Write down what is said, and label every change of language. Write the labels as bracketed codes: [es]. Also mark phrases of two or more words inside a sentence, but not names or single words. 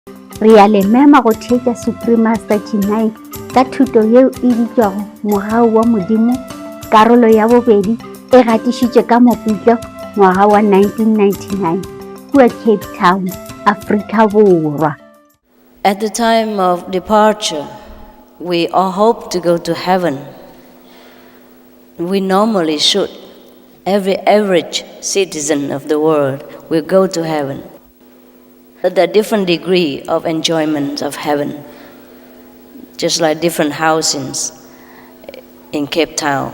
[nso] Re a le mema go theetša Supremaster Chinai ka thuto yeo e bitšwago Mogao wa Modimo, karolo ya bobedi e gatišitše ka Mopitlo ngwaga wa 1999 kua Cape Town, Afrika Borwa. [en] At the time of departure, we all hope to go to heaven. We normally should. Every average citizen of the world will go to heaven. But there are different degrees of enjoyment of heaven, just like different housings in Cape Town.